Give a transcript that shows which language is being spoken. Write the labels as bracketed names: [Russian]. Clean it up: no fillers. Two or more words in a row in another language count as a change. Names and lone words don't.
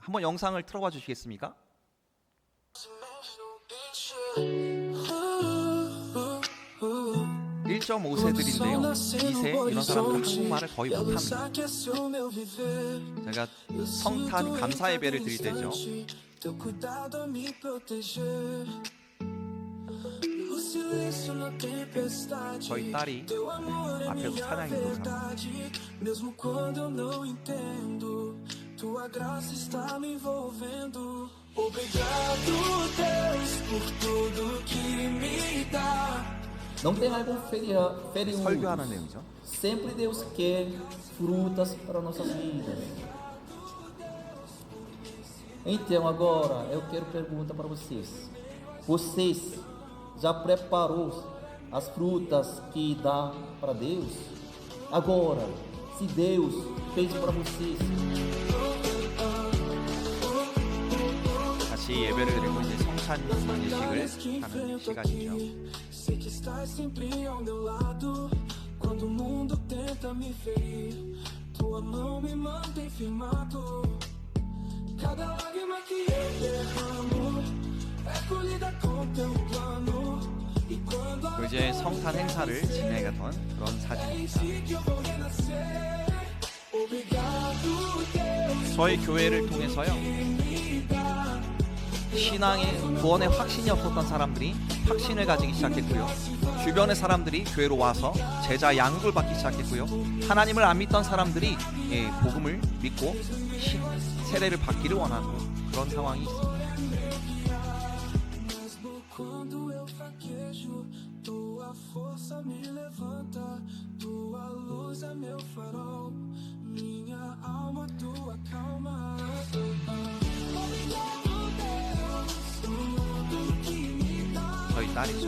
[Korean] 한번 영상을 틀어봐 주시겠습니까? 1.5세들인데요 2세 이런 사람들은 한국말을 거의 못합니다. 제가 성탄 감사 예배를 드릴 때죠, 저희 딸이 앞에서 찬양 인도사. [Portuguese] Não tem algum feriado. [Korean] 설교하는 내용이죠. [Portuguese] Sempre Deus quer frutas para nossas vidas. Então agora eu quero perguntar para vocês. Vocês já preparou as frutas que dá para Deus? Agora, se Deus fez para vocês, [Korean] 같이 예배를 드리고 이제 성찬 예식을 하는 시간이죠. [Portuguese] Sei que estás sempre ao meu lado quando o mundo tenta me ferir. Tua mão me mantém firmado. Cada lágrima que eu derramo é colhida com teu plano. E quando [Korean] 그 이제 성탄 행사를 진행했던 그런 사진입니다. [Portuguese] que eu vou renascer. Obrigado, Deus. [Korean] 저희 교회를 통해서요, 신앙의 구원에 확신이 없었던 사람들이 확신을 가지기 시작했고요, 주변의 사람들이 교회로 와서 제자 양육을 받기 시작했고요, 하나님을 안 믿던 사람들이 복음을 믿고 세례를 받기를 원하는 그런 상황이 있습니다. [Portuguese] Mesmo quando eu fraquejo, tua força me levanta. Tua luz é meu farol, minha alma tua calma. [Korean] 저희 딸이죠.